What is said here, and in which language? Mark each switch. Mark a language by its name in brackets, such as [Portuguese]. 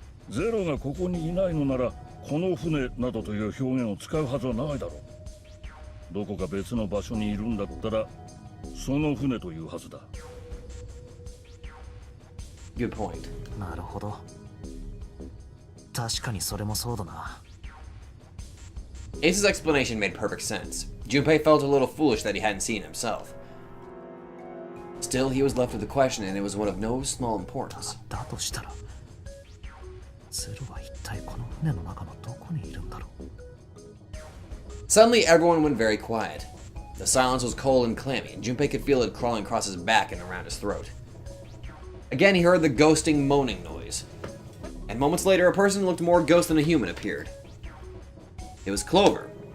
[Japanese] ゼロがここにいないのならこの船などという表現を使うはずはないだろう。どこか別の場所にいるんだったらその船というはずだ。 [English] Good point. [Japanese] なるほど。確かにそれもそうだな。 [English] Ace's explanation made perfect sense. Junpei felt a little foolish that he hadn't seen himself. Still, he was left with the question, and it was one of no small importance. [Japanese] だとしたらゼロは一体この船の中のどこにいるんだろう。 [English] Suddenly, everyone went very quiet. The silence was cold and clammy, and Junpei could feel it crawling across his back and around his throat. Again, he heard the ghosting moaning noise. And moments later, a person who looked more ghost than a human appeared. It was Clover.